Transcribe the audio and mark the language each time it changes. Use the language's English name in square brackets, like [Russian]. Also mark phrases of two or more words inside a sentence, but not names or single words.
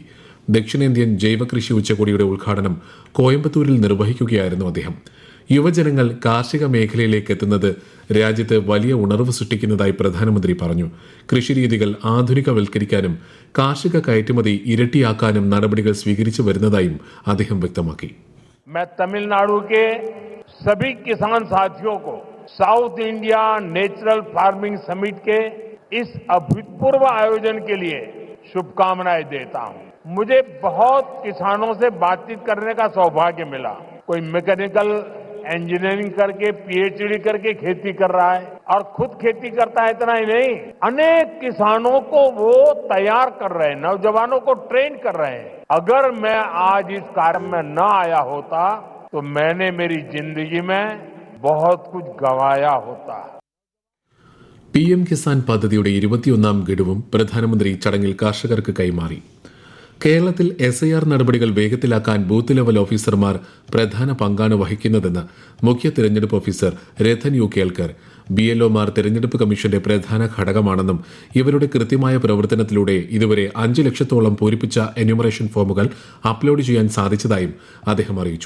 [Malayalam] ദക്ഷിണേന്ത്യൻ ജൈവകൃഷി ഉച്ചകോടിയുടെ ഉദ്ഘാടനം കോയമ്പത്തൂരിൽ നിർവഹിക്കുകയായിരുന്നു അദ്ദേഹം. യുവജനങ്ങൾ കാർഷിക മേഖലയിലേക്ക് എത്തുന്നത് രാജ്യത്ത് വലിയ ഉണർവ് സൃഷ്ടിക്കുന്നതായി പ്രധാനമന്ത്രി പറഞ്ഞു. കൃഷിരീതികൾ ആധുനികവൽക്കരിക്കാനും കാർഷിക കയറ്റുമതി ഇരട്ടിയാക്കാനും നടപടികൾ സ്വീകരിച്ചു വരുന്നതായും അദ്ദേഹം വ്യക്തമാക്കി. [Hindi] मैं तमिलनाडु के सभी किसान साथियों को साउथ इंडिया नेचुरल फार्मिंग समिट के इस अभूतपूर्व आयोजन के लिए शुभकामनाएं देता हूं. मुझे बहुत किसानों से बातचीत करने का सौभाग्य मिला. कोई [English] mechanical engineering [Hindi] करके PhD करके खेती कर रहा है और खुद खेती करता है. इतना ही नहीं, अनेक किसानों को वो तैयार कर रहे हैं, नौजवानों को ट्रेन कर रहे हैं. अगर मैं आज इस कार्य में न आया होता तो मैंने मेरी जिंदगी में बहुत कुछ गंवाया होता. [Malayalam] PM കിസാൻ പദ്ധതിയുടെ 21ാം ഗഡുവും പ്രധാനമന്ത്രി ചടങ്ങിൽ കർഷകർക്ക് കൈമാറി. കേരളത്തിൽ SIR നടപടികൾ വേഗത്തിലാക്കാൻ [English] booth level officers [Malayalam] പ്രധാന പങ്കാണ് വഹിക്കുന്നതെന്ന് മുഖ്യ തെരഞ്ഞെടുപ്പ് ഓഫീസർ രത്തൻ യു കേൽക്കർ. BLOമാർ തെരഞ്ഞെടുപ്പ് കമ്മീഷന്റെ പ്രധാന ഘടകമാണെന്നും ഇവരുടെ കൃത്യമായ പ്രവർത്തനത്തിലൂടെ ഇതുവരെ 5 ലക്ഷത്തോളം പൂരിപ്പിച്ച [English] enumeration forms [Malayalam] അപ്ലോഡ് ചെയ്യാൻ സാധിച്ചതായും അദ്ദേഹം അറിയിച്ചു.